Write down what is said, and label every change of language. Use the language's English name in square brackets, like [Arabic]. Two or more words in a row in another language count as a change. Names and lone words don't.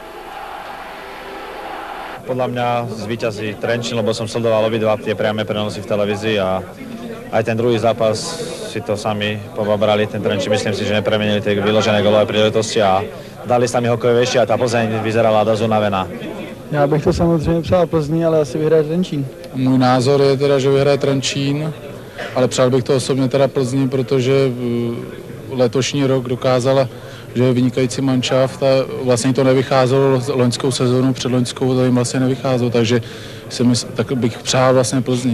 [Slovak] Podľa mňa zvíťazí Trenčín, lebo som sledoval obidva tie priame prenosy v televízii a aj ten druhý zápas si to sami pobrali. Ten Trenčín, myslím si, že nepremenili tie vyložené golové príležitosti a dali sa mi hokejovejšie a tá Plzeň vyzerala dosť unavená. [Czech] Já bych to samozřejmě přál Plzni, ale asi vyhraje Trenčín. Můj názor je teda, že vyhraje Trenčín, ale přál bych to osobně teda Plzni, protože letošní rok dokázala, že je vynikající manšaft a vlastně to nevycházelo loňskou sezónu, předloňskou to jim vlastně nevycházelo, takže tak bych přál vlastně Plzni.